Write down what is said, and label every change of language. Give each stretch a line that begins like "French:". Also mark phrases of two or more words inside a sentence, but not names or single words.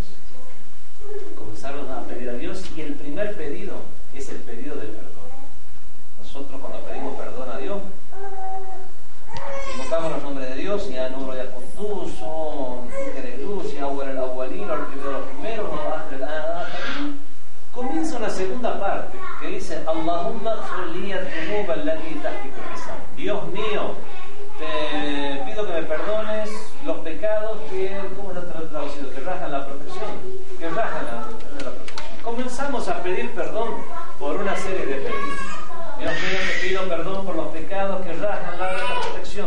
Spanish: Comenzaron a pedir a Dios, y el primer pedido es el pedido de perdón. Nosotros cuando pedimos perdón a Dios, invocamos los nombres de Dios,
Arabic: يا نور يا قدوس,
Spanish: Luz,
Arabic: يا أول الأولين,
Spanish: el primero de los primeros, comienza una segunda parte que dice:
Arabic: اللهم اغفر لي الذنوب التي تهتك اللسان.
Spanish: Dios mío, te pido que me perdones los pecados que, ¿cómo está traducido? Que rajan la protección, que rajan la protección. Comenzamos a pedir perdón por una serie de pedidos. Dios mío, te pido perdón por los pecados que rajan la protección.